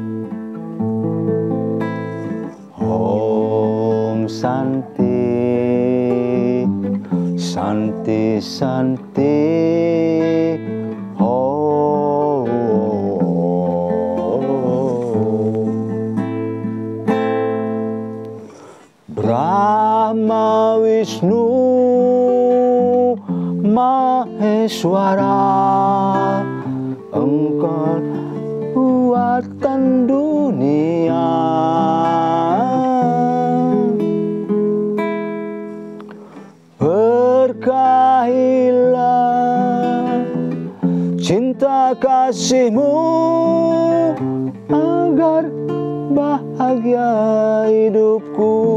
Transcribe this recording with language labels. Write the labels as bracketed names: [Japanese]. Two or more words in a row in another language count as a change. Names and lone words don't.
[Sanskrit] Om Santi, Santi, Santi, oh, oh, oh. [Indonesian] Brahma Wisnu Maheswara, Engkau buatan dunia. Berkahilah cinta kasih-Mu agar bahagia hidupku.